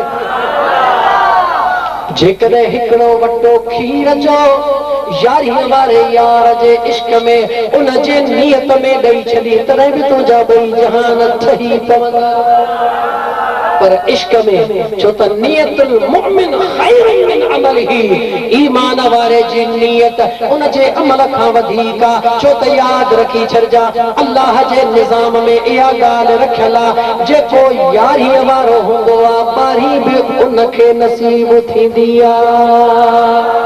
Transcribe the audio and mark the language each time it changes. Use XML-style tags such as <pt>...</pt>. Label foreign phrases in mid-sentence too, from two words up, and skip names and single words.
<sd>जेकॾहिं हिकिड़ो वटो खीर जो यारीअ वारे यार जे इश्क में उन जे नियत में ॾेई छॾी, तॾहिं बि तुंहिंजा ॿई जहान ठही पवंदा। पर इश्क में छो त</sd> <ar>نية المؤمن خير من عمله,</ar> <sd>ईमान वारे जी नियत उन जे अमल खां वधीक आहे। छो त यादि रखी छॾिजा, अल्लाह जे निज़ाम में इहा ॻाल्हि रखियल आहे, जेको यारीअ वारो हूंदो आहे ॿारहीं बि उन खे नसीब थींदी आहे।</sd>